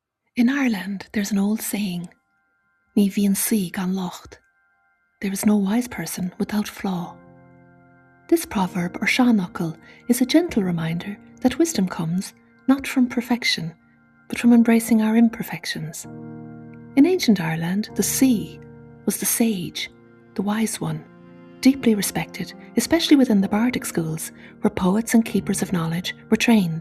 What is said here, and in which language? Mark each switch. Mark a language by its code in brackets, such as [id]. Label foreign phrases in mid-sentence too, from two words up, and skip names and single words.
[en] In Ireland, there's an old saying, [ga] Ní bhíonn saoi gan locht. [en] There is no wise person without flaw. This proverb or seanachal is a gentle reminder that wisdom comes not from perfection, but from embracing our imperfections. In ancient Ireland, the sea was the sage, the wise one, deeply respected, especially within the bardic schools, where poets and keepers of knowledge were trained.